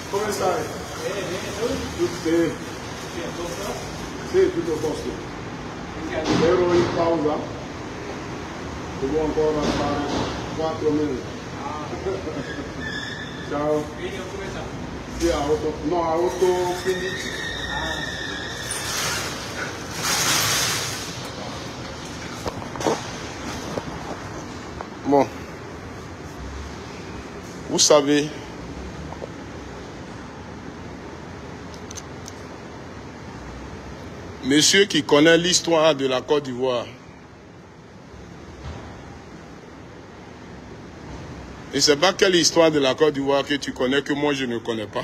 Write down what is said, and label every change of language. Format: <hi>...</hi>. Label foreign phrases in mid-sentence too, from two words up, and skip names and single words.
<it>sai. Sì, tutto a posto. Ero in pausa. Devo ancora fare 4 minuti. Ciao. Sì, a 8. No, a 8:15.</it> <fr>Bon, vous savez, monsieur qui connaît l'histoire de la Côte d'Ivoire, et c'est pas quelle histoire de la Côte d'Ivoire que tu connais que moi je ne connais pas.</fr>